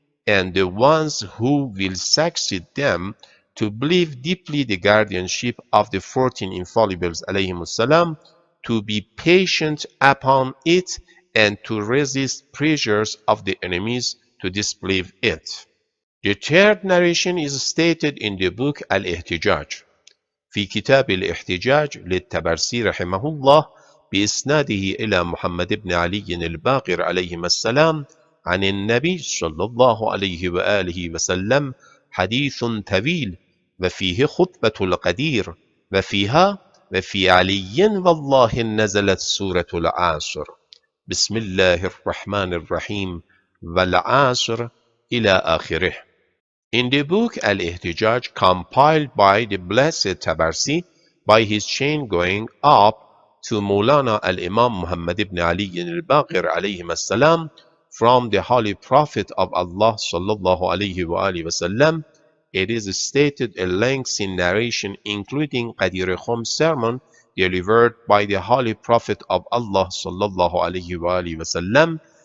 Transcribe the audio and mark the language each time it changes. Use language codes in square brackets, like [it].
[en] and the ones who will succeed them to believe deeply the guardianship of the 14 infallibles alayhimus salam, to be patient upon it, and to resist pressures of the enemies to disbelieve it. The third narration is stated in the book Al-Ihtijaj. [ar] في كتاب الاحتجاج للتبرسي رحمه الله بإسناده إلى محمد بن علي الباقر عليهما السلام عن النبي صلى الله عليه وآله وسلم حديث طويل وفيه خطبة القدير وفيها وفي علي والله نزلت سورة العصر بسم الله الرحمن الرحيم والعصر إلى آخره. [en] In the book Al-Ihtijaj, compiled by the Blessed Tabarsi by his chain going up to Maulana al-Imam Muhammad ibn Ali al-Baqir alayhim as-salam from the Holy Prophet of Allah sallallahu alayhi wa alihi wasallam, it is stated a lengthy narration including Qadir Khum's sermon delivered by the Holy Prophet of Allah sallallahu alayhi wa alihi wasallam,